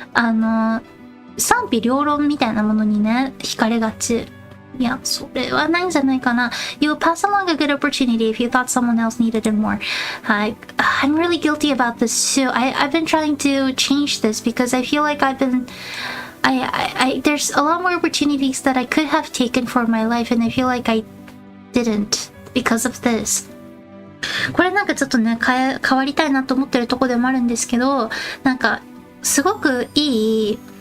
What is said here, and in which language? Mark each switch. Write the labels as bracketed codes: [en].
[ja] 賛否両論みたいなものにね、惹かれがち。いや、それはないんじゃないかな。 [en] You pass along a good opportunity if you thought someone else needed it more. [ja] はい。 [en] I'm really guilty about this too. I've been trying to change this because I feel like there's a lot more opportunities that I could have taken for my life, and I feel like I didn't because of this. [ja] これなんかちょっとね、変わりたいなと思ってるとこでもあるんですけど、なんか、すごくいい、